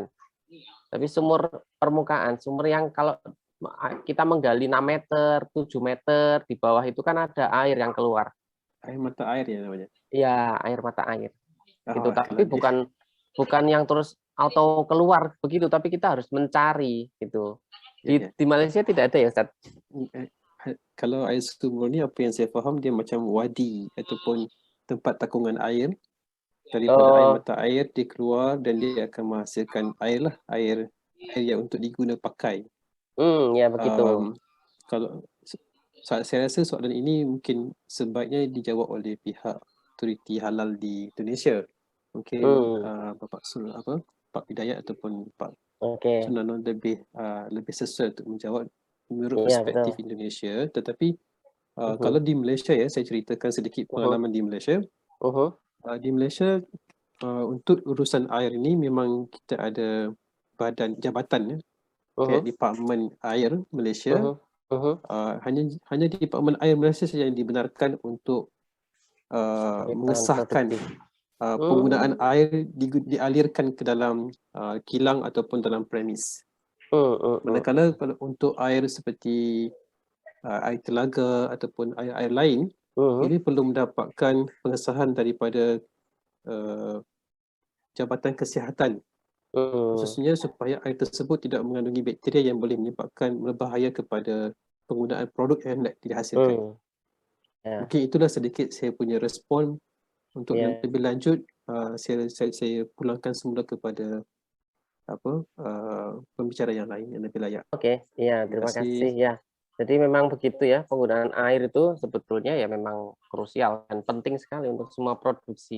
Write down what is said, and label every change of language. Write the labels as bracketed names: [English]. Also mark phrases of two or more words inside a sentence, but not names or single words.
[Indonesian] Tapi sumur permukaan, sumur yang kalau kita menggali 6 meter, 7 meter, di bawah itu kan ada air yang keluar. Air mata air ya namanya? Iya, air mata air. Gitu. Tapi bukan yang terus auto keluar begitu, tapi kita harus mencari gitu. Di Malaysia tidak ada ya, Ustaz? [Malay] Kalau air sumur ni apa yang saya faham dia macam wadi ataupun tempat takungan air. Daripada air mata air dia keluar dan dia akan menghasilkan air lah, air yang untuk diguna pakai. Ya begitu. Kalau saya rasa soalan ini mungkin sebaiknya dijawab oleh pihak otoriti halal di Indonesia. Mungkin Pak Hidayat ataupun Pak Sunanon lebih sesuai untuk menjawab menurut perspektif Indonesia. Tetapi kalau di Malaysia ya, saya ceritakan sedikit pengalaman di Malaysia. Di Malaysia untuk urusan air ini memang kita ada badan jabatan ya, kayak Departemen Air Malaysia. Hanya Departemen Air Malaysia saja yang dibenarkan untuk mengesahkan penggunaan air dialirkan ke dalam kilang ataupun dalam premis. Manakala untuk air seperti air telaga ataupun air lain, ini perlu mendapatkan pengesahan daripada Jabatan Kesihatan, khususnya supaya air tersebut tidak mengandungi bakteria yang boleh menyebabkan berbahaya kepada penggunaan produk yang hendak dihasilkan. Mungkin itulah sedikit saya punya respon. Untuk yang lebih lanjut, saya pulangkan semula kepada pembicara yang lain yang lebih layak. [Indonesian] Oke, iya, terima kasih ya. Jadi memang begitu ya, penggunaan air itu sebetulnya ya memang krusial dan penting sekali untuk semua produksi.